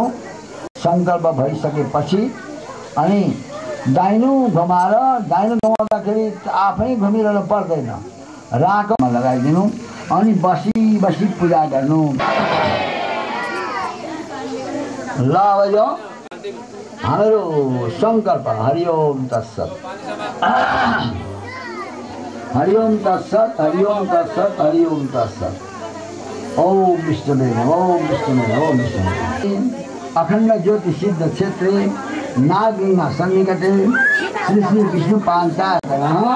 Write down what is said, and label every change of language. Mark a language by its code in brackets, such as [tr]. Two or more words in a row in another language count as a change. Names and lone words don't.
[ne] सङ्कल्प भइसकेपछि अनि दाहिनो घुमाउँदाखेरि आफै घुमिरहनु पर्दैन, राकोमा लगाइदिनु अनि बसी पूजा गर्नु। ल अब यो हाम्रो सङ्कल्प। [sa] हरिओम तत्सत, हरिओम तत्सत, हरिओम तत्सत, हरिओम तत्सत। ओम विष्णुवे नमः, ओम विष्णुवे नमः, ओम विष्णुवे। अखण्ड ज्योति सिद्ध क्षेत्रे नागरिमा सन्निकटे श्री श्री विष्णु पाञ्चायतनः